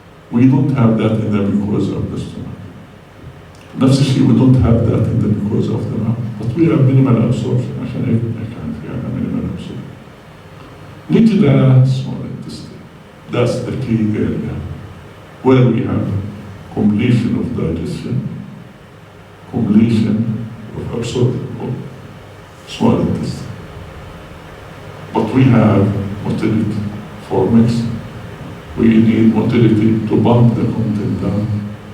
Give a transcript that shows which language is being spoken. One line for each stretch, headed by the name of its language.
English: We don't have that in the mucosa of the stomach.
Arabic: نفس الشيء
English: we don't have that in the mucosa of the mouth. But we have minimal absorption.
Arabic: عشان هيك كان في عنا minimal absorption. نيجي ل
English: small intestine. That's the key area where we have completion of digestion, completion of absorption of small intestine. But we have motility for mixing. We need motility to bump the content down.